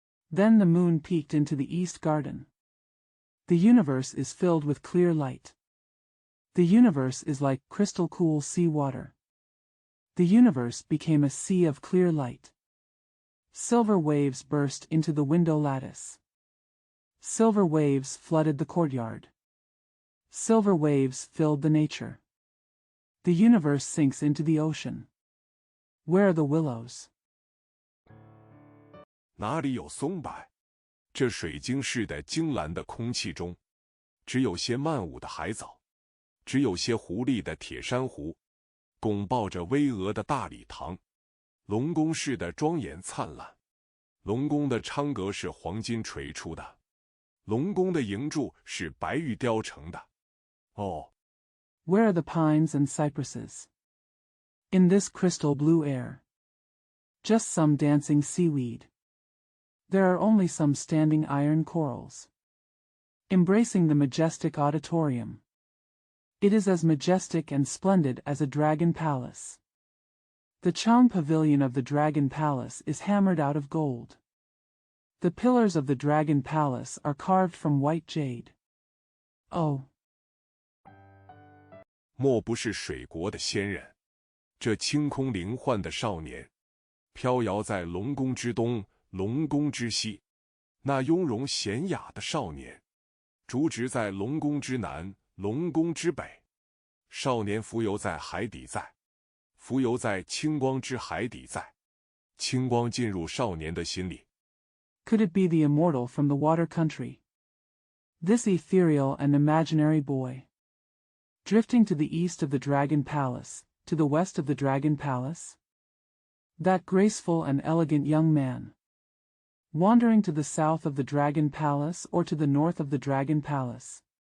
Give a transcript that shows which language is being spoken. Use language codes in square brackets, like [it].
[en] Then the moon peeked into the east garden. The universe is filled with clear light. The universe is like crystal cool sea water. The universe became a sea of clear light. Silver waves burst into the window lattice. Silver waves flooded the courtyard. Silver waves filled the nature. The universe sinks into the ocean. Where are the willows? [zh] 哪里有松柏？这水晶似的晶蓝的空气中，只有些漫舞的海藻，只有些狐狸的铁珊瑚，拱抱着巍峨的大礼堂，龙宫似的庄严灿烂。龙宫的昌阁是黄金锤出的，龙宫的营柱是白玉雕成的。哦， [en] Where are the pines and cypresses? In this crystal blue air. Just some dancing seaweed. There are only some standing iron corals. Embracing the majestic auditorium. It is as majestic and splendid as a dragon palace. The Chang pavilion of the dragon palace is hammered out of gold. The pillars of the dragon palace are carved from white jade. Oh. [zh] 莫不是水国的仙人，这清空灵幻的少年，飘摇在龙宫之东，龙宫之西，那雍容娴雅的少年，竹植在龙宫之南，龙宫之北，少年浮游在海底在，浮游在清光之海底在，清光进入少年的心里。 [en] Could it be the immortal from the water country? This ethereal and imaginary boy. Drifting to the east of the dragon palace, to the west of the dragon palace? That graceful and elegant young man. Wandering to the south of the dragon palace or to the north of the dragon palace.